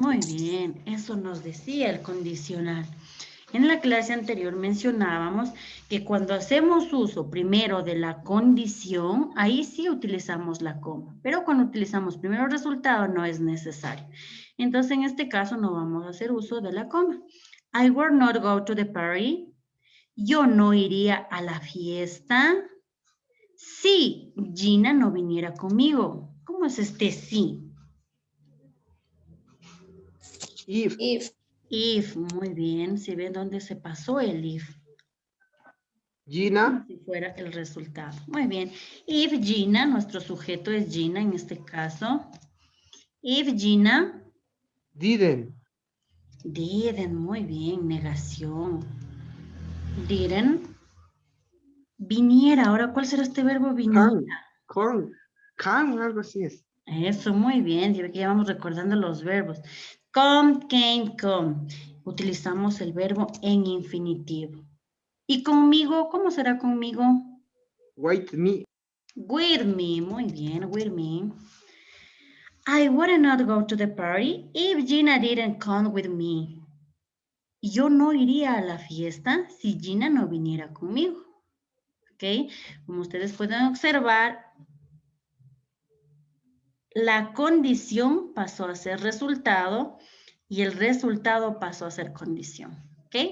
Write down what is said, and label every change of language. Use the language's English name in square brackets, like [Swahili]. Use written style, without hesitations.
[Spanish] Muy bien, eso nos decía el condicional. En la clase anterior mencionábamos que cuando hacemos uso primero de la condición, ahí sí utilizamos la coma, pero cuando utilizamos primero el resultado no es necesario. Entonces, en este caso no vamos a hacer uso de la coma. [English] I will not go to the party. [Spanish] Yo no iría a la fiesta si Gina no viniera conmigo. ¿Cómo es este sí? [English] if [Spanish] If, muy bien. Si ven dónde se pasó el if. [English] Gina [Spanish] Como si fuera el resultado. Muy bien. [English] If Gina, [Spanish] nuestro sujeto es Gina en este caso. [English] If Gina didn't [Spanish] muy bien, negación. Didn't viniera. Ahora, ¿cuál será este verbo viniera? can, algo así es. Eso, muy bien. Ya vamos recordando los verbos. Come, come. Utilizamos el verbo en infinitivo. ¿Y conmigo? ¿Cómo será conmigo? [English] Wait me. With me. [Spanish] Muy bien, [English] with me. I would not go to the party if Gina didn't come with me. [Spanish] Yo no iría a la fiesta si Gina no viniera conmigo. ¿Ok? Como ustedes pueden observar, la condición pasó a ser resultado y el resultado pasó a ser condición. ¿Ok?